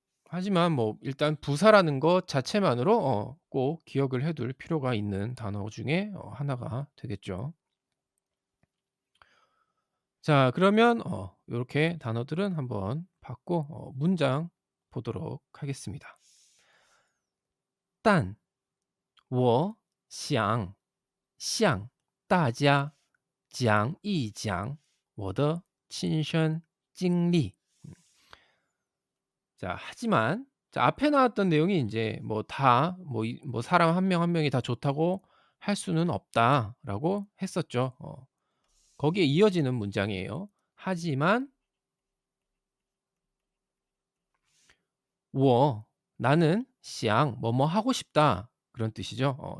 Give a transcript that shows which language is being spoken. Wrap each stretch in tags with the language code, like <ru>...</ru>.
<ko>하지만 뭐 일단 부사라는 것 자체만으로 꼭 기억을 해둘 필요가 있는 단어 중에 하나가 되겠죠. 자, 그러면 요렇게 단어들은 한번 봤고 문장 보도록 하겠습니다.</ko> <zh>但我想向大家讲一讲我的亲身经历。</zh> <ko>자, 하지만 자 앞에 나왔던 내용이 인제 뭐 다 뭐 사람 한 명 한 명이 다 좋다고 할 수는 없다라고 했었죠. 거기에 이어지는 문장이에요. 하지만 我 나는 想 뭐뭐 하고 싶다 그런 뜻이죠.</ko>